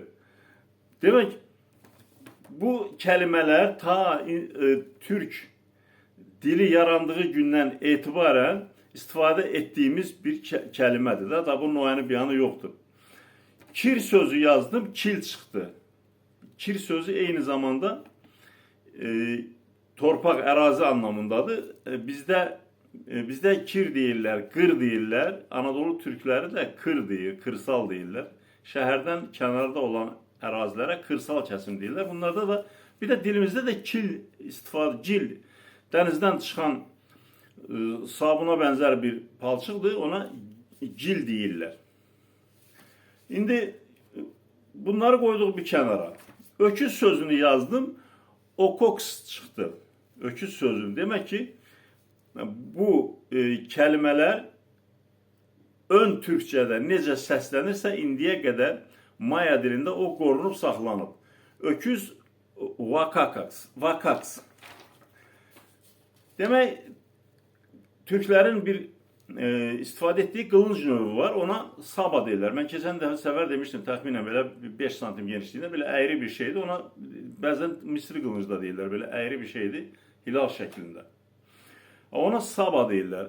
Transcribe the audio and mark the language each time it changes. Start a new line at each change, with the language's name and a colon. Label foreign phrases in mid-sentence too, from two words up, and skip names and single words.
Turkish: Demek bu kelimeler ta Türk dili yarandığı günden itibaren istifade ettiğimiz bir kelimedir. Da bunun o yanı bir yanı yoktur. Kir sözü yazdım, kil çıktı. Kir sözü aynı zamanda torpak, arazi anlamındadır.
Azerbaijani: Bizde kir deyirlər, qır deyirlər. Anadolu Türkləri də kır deyir, kırsal deyirlər. Şəhərdən kənarda olan ərazilərə kırsal kəsim deyirlər. Bunlarda da bir de dilimizde de kil istifadə, cil, dənizdən çıxan sabuna benzer bir palçıqdır. Ona cil deyirlər.
Turkish: Şimdi bunları koyduk bir kenara. Öküz sözünü yazdım. Okoks çıktı.
Azerbaijani: Öküz sözü.
Turkish: Demek ki bu kelimeler ön Türkçe'de
Azerbaijani: necə səslənirsə indiyə qədər Maya dilində o qorunub saxlanıb.
Turkish: Öküz vakaks. Demek Türklerin bir istifade ettiği kılınç növü var.
Azerbaijani: Ona saba deyirlər.
Turkish: Ben keçən sefer demiştim,
Azerbaijani: təxminən belə
Turkish: 5 santim genişliğinde böyle eğri bir şeydi.
Azerbaijani: Ona bəzən Misri kılınç da deyirlər.
Turkish: Böyle eğri bir şeydi. Hilal şeklinde.
Azerbaijani: Ona saba deyirlər.